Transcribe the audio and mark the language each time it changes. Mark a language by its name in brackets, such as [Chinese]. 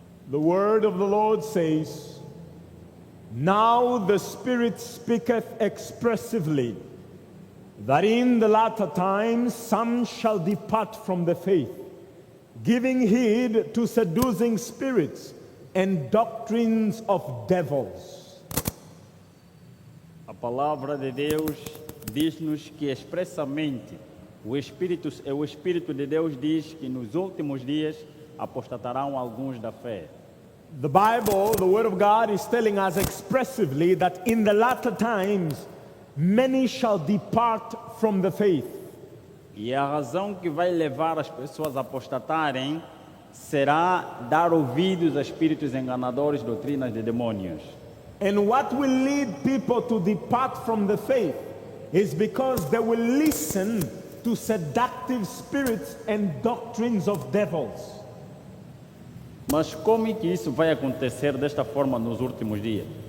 [English] The word of the Lord says, "Now the Spirit speaketh expressively, that in the latter times some shall depart from the faith, giving heed to seducing spirits and doctrines of devils." [Portuguese] A palavra de Deus diz-nos que expressamente o Espírito de Deus diz que nos últimos dias apostatarão alguns da fé. [English] The Bible, the Word of God, is telling us expressively that in the latter times many shall depart from the faith. [Portuguese] E a razão que vai levar as pessoas a apostatarem será dar ouvidos a espíritos enganadores, doutrinas de demônios. [English] And what will lead people to depart from the faith is because they will listen to seductive spirits and doctrines of devils. [Portuguese] Mas como é que isso vai acontecer desta forma nos últimos dias?